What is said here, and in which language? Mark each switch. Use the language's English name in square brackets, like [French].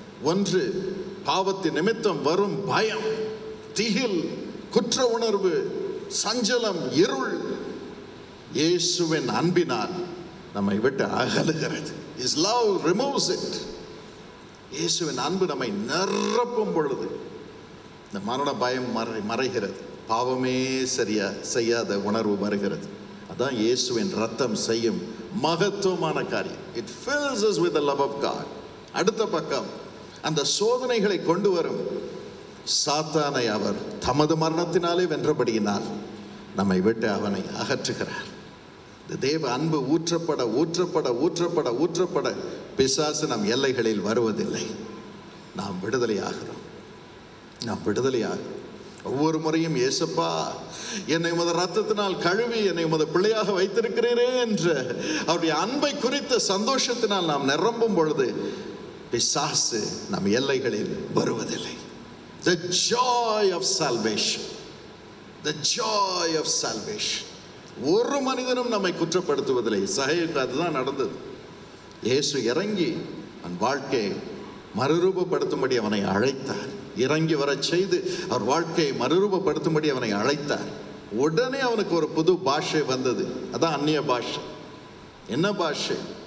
[Tamil] ஒன்று, பாவத்தின் நிமித்தம் வரும் பயம், திகில், குற்ற உணர்வு, சஞ்சலம், இருள் இயேசுவின் அன்பினால் நம்மை விட்டு அகலுகிறது. [English] His love removes it. [Tamil] இயேசுவின் அன்பு நம்மை நிரப்பும் பொழுது இந்த மரண பயம் மறைகிறது. பாவமே செய்யாத உணர்வு வருகிறது. அதான் இயேசுவின் ரத்தம் செய்யும் மகத்துவமான காரியம். [English] It fills us with the love of God. [Tamil] அடுத்த பக்கம், அந்த சோதனைகளை கொண்டு வரும் சாத்தானை அவர் தமது மரணத்தினாலே வென்றபடியினால் நம்மை விட்டு அவனை அகற்றுகிறார். இந்த தேவ அன்பு ஊற்றப்பட ஊற்றப்பட ஊற்றப்பட ஊற்றப்பட பிசாசு நம் எல்லைகளில் வருவதில்லை. நாம் விடுதலையாகிறோம், நாம் விடுதலையாகிறோம். ஒவ்வொரு முறையும் இயேசப்பா என்னை உமது ரத்தத்தினால் கழுவி என்னை உமது பிள்ளையாக வைத்திருக்கிறீரே என்ற அவருடைய அன்பை குறித்த சந்தோஷத்தினால் நாம் நிரம்பும் பொழுது பிசாசு நம் எல்லைகளில் வருவதில்லை. [English] The joy of salvation, the joy of salvation. [Tamil] ஒரு மனிதனும் நம்மை குற்றப்படுத்துவதில்லை. சகையுக்கு அதுதான் நடந்தது. இயேசு இறங்கி அவன் வாழ்க்கையை மறுரூபப்படுத்தும்படி அவனை அழைத்தார். இறங்கி வர செய்து அவர் வாழ்க்கையை மறுரூபப்படுத்தும்படி அவனை அழைத்தார். உடனே அவனுக்கு ஒரு புது பாஷை வந்தது. அதான் அந்நிய பாஷை. என்ன பாஷை?